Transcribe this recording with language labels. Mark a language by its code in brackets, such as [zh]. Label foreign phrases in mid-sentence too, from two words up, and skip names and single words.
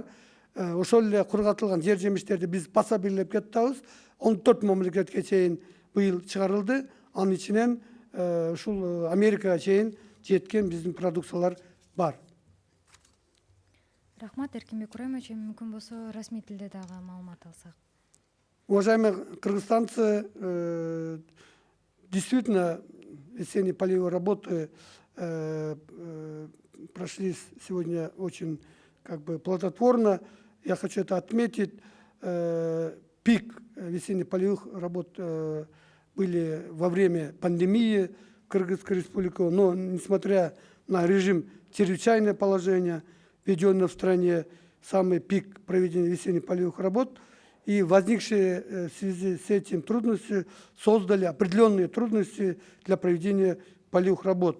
[ky] Ошол эле кургатылган жер жемиштерди биз баса бирлеп кетебиз. 14 мамлекетке чейин быйыл чыгарылды. Анын ичинен ушул Америкага чейин жеткен биздин продукциялар бар. Рахмат, Эркинбек Кураевич, мүмкүн болсо расмий тилде дагы маалымат алсак. [ru] Уважаемые кыргызстанцы, действительно, весенние полевые работы прошли сегодня очень плодотворно. Я хочу это отметить. Пик весенних полевых работ были во время пандемии в Кыргызской республике, но несмотря на режим чрезвычайное положение, введенное в стране, самый пик проведения весенних полевых работ, и возникшие в связи с этим трудности создали определенные трудности для проведения полевых работ.